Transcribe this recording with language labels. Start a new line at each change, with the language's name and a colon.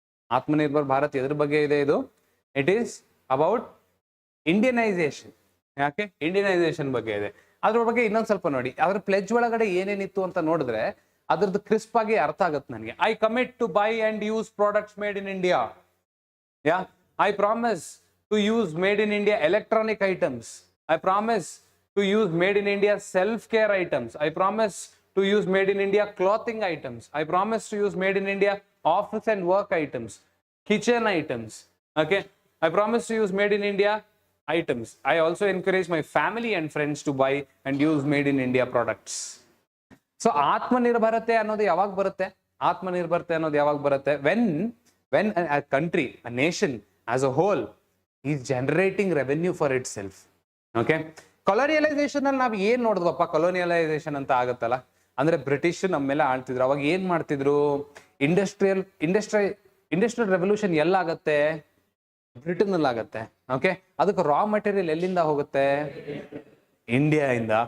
Kannada: ಆತ್ಮನಿರ್ಭರ್ ಭಾರತ್ ಎದ್ರ ಬಗ್ಗೆ ಇದೆ ಇದು?
English: It is about Indianisation.
Kannada: ಯಾಕೆ ಇಂಡಿಯನೈಸೇಷನ್ ಬಗ್ಗೆ ಇದೆ. ಅದ್ರ ಬಗ್ಗೆ ಇನ್ನೊಂದ್ ಸ್ವಲ್ಪ ನೋಡಿ. ಅದ್ರ ಪ್ಲೆಜ್ ಒಳಗಡೆ ಏನೇನಿತ್ತು ಅಂತ ನೋಡಿದ್ರೆ ಅದ್ರದ್ದು ಕ್ರಿಸ್ಪ್ ಆಗಿ ಅರ್ಥ ಆಗುತ್ತೆ ನನಗೆ.
English: I commit to by and use products made in India. Yeah I promise to use made in India electronic items. I promise to use made in India self-care items. I promise to use made in India clothing items. I promise to use made in India office and work items, kitchen items. Okay, I promise to use made in India items. I also encourage my family and friends to buy and use made in India products.
Kannada: So ಆತ್ಮನಿರ್ಭರತೆ ಅನ್ನೋದು ಯಾವಾಗ ಬರುತ್ತೆ? ಆತ್ಮನಿರ್ಭರತೆ ಅನ್ನೋದು ಯಾವಾಗ ಬರುತ್ತೆ?
English: when a country, a nation as a whole is generating revenue for itself.
Kannada: Okay, ಕೊಲೋನಿಯಲೈಸೇಷನ್ ಅಲ್ಲಿ ನಾವು ಏನ್ ನೋಡಿದ್ವಪ್ಪ? ಕೊಲೋನಿಯಲೈಸೇಷನ್ ಅಂತ ಆಗತ್ತಲ್ಲ, ಅಂದ್ರೆ ಬ್ರಿಟಿಷ್ ನಮ್ಮ ಮೇಲೆ ಆಳ್ತಿದ್ರು. ಅವಾಗ ಏನ್ ಮಾಡ್ತಿದ್ರು? Industrial revolution ಎಲ್ಲಾಗತ್ತೆ? ಬ್ರಿಟನ್ ಅಲ್ಲಿ ಆಗತ್ತೆ. ಓಕೆ, ಅದಕ್ಕೆ ರಾ ಮೆಟೀರಿಯಲ್ ಎಲ್ಲಿಂದ ಹೋಗುತ್ತೆ? ಇಂಡಿಯಾ ಇಂದ.